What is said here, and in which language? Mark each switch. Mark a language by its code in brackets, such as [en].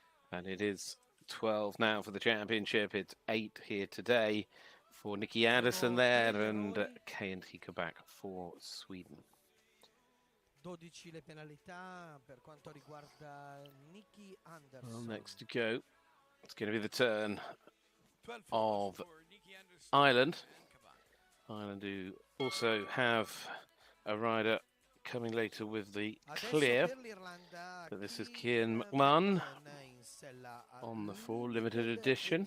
[en] And it is 12 now for the championship. It's 8 here today for Nikki Anderson there and K&T Quebec for Sweden. [it] 12 le penalità per quanto riguarda Nikki Anderson. [en] Well, next to go, it's going to be the turn of Ireland. Ireland who also have a rider coming later with the clear. So this is Cian McMahon on the 4 limited edition.